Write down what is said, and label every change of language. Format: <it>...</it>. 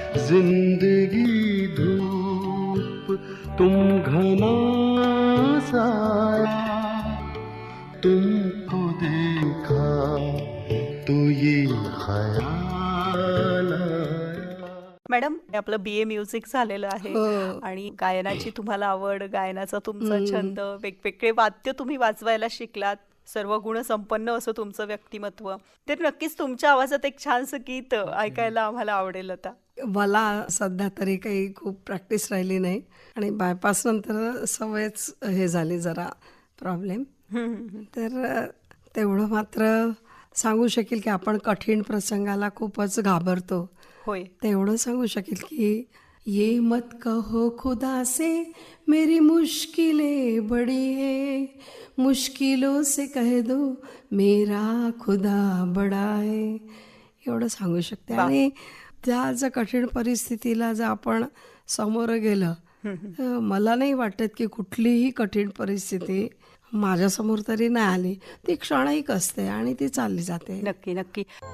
<hi>जिंदगी धूप तुम घना साया, तुमको देखा तो ये खयाल आया.</hi> <mr>मॅडम, आपलं BA म्युझिक झालेलं आहे आणि गायनाची तुम्हाला आवड, गायनाचा तुमचा छंद, वेगवेगळे वाद्य तुम्ही वाजवायला शिकलात, सर्व गुण संपन्न असं तुमचं व्यक्तिमत्व. तर नक्कीच तुमच्या आवाजात एक छानसं गीत ऐकायला आम्हाला आवडेल. आता मला सध्या तरी काही खूप प्रॅक्टिस राहिली नाही आणि बायपास नंतर सवयच हे झाली जरा प्रॉब्लेम. तर तेवढं मात्र सांगू शकेल की आपण कठीण प्रसंगाला खूपच घाबरतो. होय, तेवढं सांगू शकेल की</mr> <hi>ये मत कहो खुदा से मेरी मुश्किलें बड़ी है, मुश्किलों से कह दो मेरा खुदा बडा है,</hi> <mr>एवढं सांगू शकते. आणि त्या जर कठीण परिस्थितीला जर आपण समोर गेलं, मला नाही वाटत की कुठलीही कठीण परिस्थिती माझ्यासमोर तरी नाही आली. ती क्षणिक असते आणि ती चालली जाते. नक्की नक्की.</mr>